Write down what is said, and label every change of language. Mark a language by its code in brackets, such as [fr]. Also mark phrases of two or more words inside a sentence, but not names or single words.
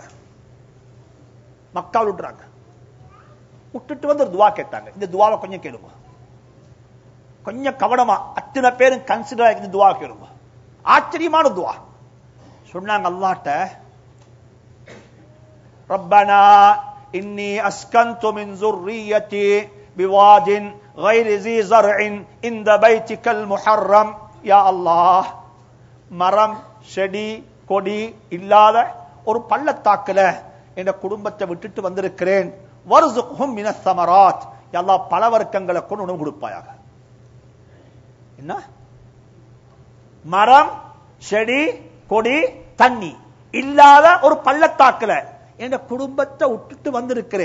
[ta] மக்காவில் விடுறாங்க. விட்டுட்டு வந்து ஒரு துவா கேட்டாங்க. இந்த துவாவை கொஞ்சம் கேளுங்க, கொஞ்சம் கவனமா. அத்தனை பேரும் கன்சிடர் இந்த துவா கேளுங்க. ஆச்சரியமான துவா. சொன்னாங்க அல்லாஹ்ட்ட, [ar] ربنا إني أسكنت من ذُرِّيَّتِي بِوَادٍ غَيْرِ ذِي زَرْعٍ عِندَ بَيْتِكَ الْمُحَرَّمِ. [ta] யா அல்லாஹ், மரம் செடி கொடி இல்லாத ஒரு பள்ளத்தாக்குல என்ற குடும்பத்தை விட்டுட்டு வந்திருக்கிறேன். [ar] وارزقهم من الثمرات. [ta] யா அல்லாஹ், பல வர்க்கங்களை கொண்டு உணவு கொடுப்பாயாக. என்ன? மரம் செடி கொடி தண்ணி இல்லாத ஒரு பள்ளத்தாக்குல என்ற குடும்பத்தை விட்டுட்டு வந்திருக்கிறேன்.